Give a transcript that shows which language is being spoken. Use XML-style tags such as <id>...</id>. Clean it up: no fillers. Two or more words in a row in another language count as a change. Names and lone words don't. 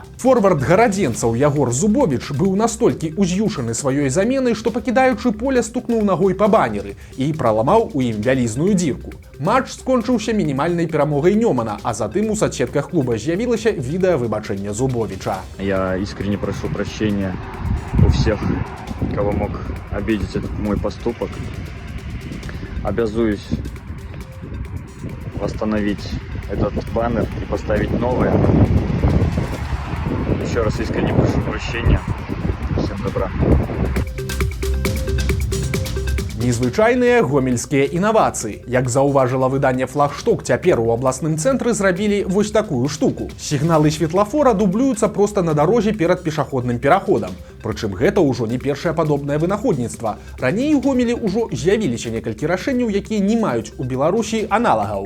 <be>Форвард гарадзенцаў Ягор Зубовіч быў настолькі уз'юшаны сваёй заменай, што пакідаючы поле стукнуў нагой па банеры і праламаў у ім вялізную дзірку. Матч скончыўся мінімальнай перамогай Нёмана, а затым у садсетках клуба з'явілася відэа выбачэння Зубовича.</be> <ru>Я искренне прошу прощения у всех, кого мог обидеть этот мой поступок. Обязуюсь восстановить этот баннер и поставить новый. Еще раз искренне прошу прощения. Всем добра.</ru> <be>Незвычайныя гомельскія інавацыі. Як заўважыла выданне «Флагшток», цяпер у абласным цэнтры зрабілі вось такую штуку. Сігналы светлафора дублююцца проста на дарозе перад пешаходным пераходам. Прычым гэта ўжо не першае падобнае вынаходніцтва. Раней у Гомелі ўжо з'явіліся некалькі рашэнняў, якія не маюць у Беларусі аналагаў.</be>